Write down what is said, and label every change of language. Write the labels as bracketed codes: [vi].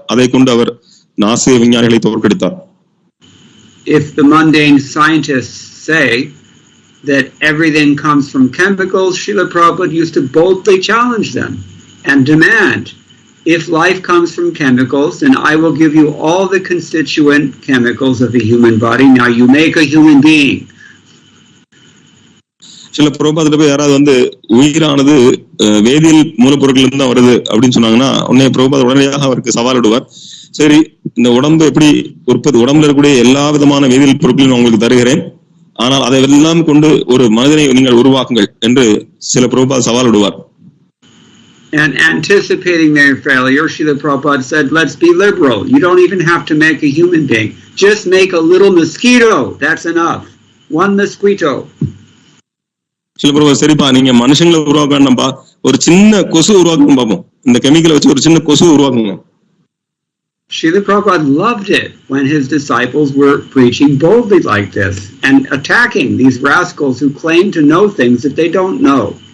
[ta] அதை கொண்டு அவர் நாசிய விஞ்ஞானிகளை தோற்கடித்தார். [en] If the mundane scientists say that everything comes from chemicals, Srila Prabhupada used to boldly challenge them and demand, if life comes from chemicals, then I will give you all the constituent chemicals of the human body. Now you make a human being. [ta] சில பிரபுபாதத்துல போய் யாராவது உயிரானது வேதியியல் மூலப்பொருட்கள் இருந்து தான் வருது அப்படின்னு சொன்னாங்கன்னா பிரபுபாத உடனடியாக அவருக்கு சவால் விடுவார். சரி, இந்த உடம்பு எப்படி உடம்புல இருக்கக்கூடிய எல்லா விதமான வேதியியல் பொருட்களையும் உங்களுக்கு தருகிறேன், ஆனால் அதை எல்லாம் கொண்டு ஒரு மனிதனை நீங்கள் உருவாக்குங்கள் என்று சில பிரபுபாத சவால் விடுவார். [en] And anticipating their failure, Srila Prabhupada said, let's be liberal. You don't even have to make a human being. Just make a little mosquito. That's enough. One mosquito. [ta] சில பிரபுபாத, சரிப்பா, நீங்க மனுஷங்களை உருவாக்க வேண்டாம்ப்பா, ஒரு சின்ன கொசு உருவாக்கணும் பார்ப்போம், இந்த கெமிக்கலை வச்சு ஒரு சின்ன கொசு உருவாக்குங்க. [en] Srila Prabhupada loved it when his disciples were preaching boldly like this and attacking these rascals who claim to know things that they don't know.